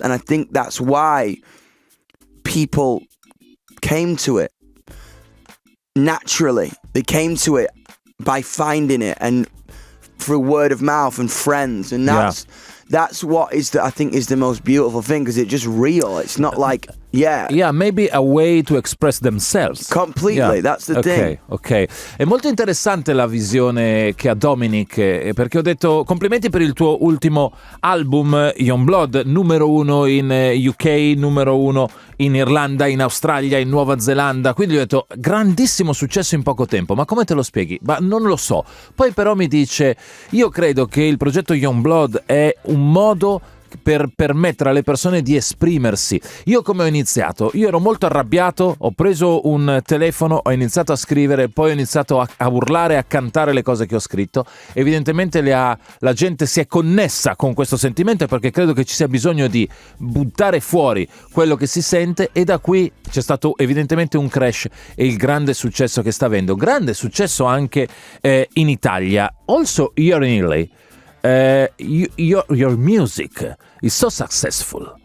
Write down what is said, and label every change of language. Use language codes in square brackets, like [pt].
[en] And I think that's why people came to it naturally. They came to it by finding it and through word of mouth and friends. And that's what I think is the most beautiful thing, because it's just real. It's not like, maybe a way to express themselves. Completely, that's the thing. Ok. [it] È molto interessante la visione che ha Dominic, perché ho detto complimenti per il tuo ultimo album Yungblud, numero 1 in UK, numero 1 in Irlanda, in Australia, in Nuova Zelanda, quindi ho detto grandissimo successo in poco tempo, ma come te lo spieghi? Ma non lo so. Poi però mi dice, io credo che il progetto Yungblud è un modo per permettere alle persone di esprimersi. Io come ho iniziato? Io ero molto arrabbiato, ho preso un telefono, ho iniziato a scrivere, poi ho iniziato a urlare, a cantare le cose che ho scritto. Evidentemente la gente si è connessa con questo sentimento, perché credo che ci sia bisogno di buttare fuori quello che si sente, e da qui c'è stato evidentemente un crash e il grande successo che sta avendo. Grande successo anche in Italia. [en] Also here in Italy. Your music is so successful.